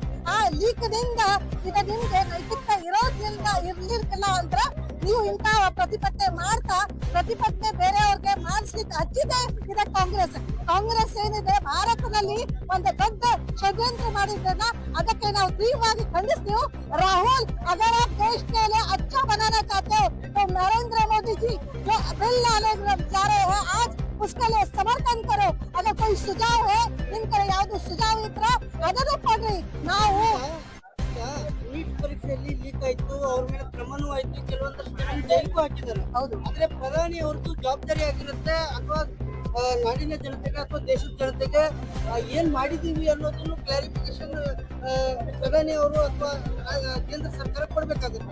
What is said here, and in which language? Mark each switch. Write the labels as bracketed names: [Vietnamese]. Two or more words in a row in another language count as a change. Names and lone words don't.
[Kannada] ಆ ಲೀಕ್ ನಿಂದ ಈಗ ನಿಮ್ಗೆ ನೈತಿಕತೆ ಇರ್ಲಿಕ್ಕಿಲ್ಲ ಅಂದ್ರ ನೀವು ಇಂತ ಪ್ರತಿಭಟನೆ ಬೇರೆಯವ್ರಿಗೆ ಮಾಡಿಸ್ಲಿಕ್ಕೆ ಹಚ್ಚಿದೆ ಇದ ಕಾಂಗ್ರೆಸ್ ಏನಿದೆ ಭಾರತದಲ್ಲಿ ಒಂದು ದೊಡ್ಡ ಷಡ್ಯಂತ್ರ ಮಾಡಿದ್ದನ್ನ ಅದಕ್ಕೆ ನಾವು ತೀವ್ರವಾಗಿ ಖಂಡಿಸ್ತೀವಿ. [Hindi] राहुल, अगर आप देश के लिए अच्छा बनाना चाहते हो तो नरेंद्र मोदी जी जो बिल लाने जा रहे हैं आज उसके लिए समर्थन करो. अगर कोई सुझाव है इनके [Kannada] याವುದು ಸುಜಾವ್ ಇದ್ರ ಅದನ್ನು ಕೊಡ್ರಿ. ನಾವು ನೀಟ್ ಪರೀಕ್ಷೆಯಲ್ಲಿ ಲೀಕ್ ಆಯ್ತು, ಅವ್ರ ಮೇಲೆ ಕ್ರಮನೂ ಆಯ್ತು, ಕೆಲವೊಂದಷ್ಟು ಜನ ಜೈಲಿಗೂ ಹಾಕಿದ್ದಾರೆ. ಹೌದು, ಆದ್ರೆ ಪ್ರಧಾನಿ ಅವ್ರದ್ದು ಜವಾಬ್ದಾರಿ ಆಗಿರುತ್ತೆ ಅಥವಾ ನಾಡಿನ ಜನತೆಗೆ ಅಥವಾ ದೇಶದ ಜನತೆಗೆ ಏನ್ ಮಾಡಿದೀವಿ ಅನ್ನೋದನ್ನು ಕ್ಲಾರಿಫಿಕೇಶನ್ ಪ್ರಧಾನಿ ಅವರು ಅಥವಾ ಕೇಂದ್ರ ಸರ್ಕಾರ ಕೊಡ್ಬೇಕಾಗುತ್ತೆ.